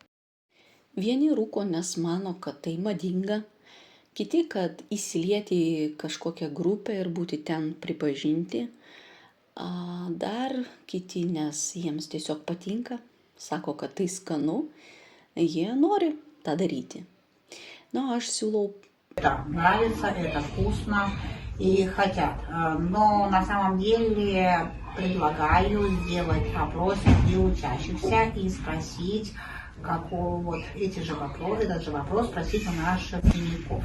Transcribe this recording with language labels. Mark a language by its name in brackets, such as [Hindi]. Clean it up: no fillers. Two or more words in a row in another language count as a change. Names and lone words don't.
[Lithuanian] Vieni rūko, nes mano, kad tai madinga, kiti, kad įsilieti į kažkokią grupę ir būti ten pripažinti, dar kiti, nes jiems tiesiog patinka, sako, kad tai skanu, jie nori tą daryti. Na, aš siūlau. [Russian] Это нравится, это вкусно и хотят. Но на самом деле предлагаю сделать опрос среди учащихся и спросить, этот же вопрос спросить у наших учеников.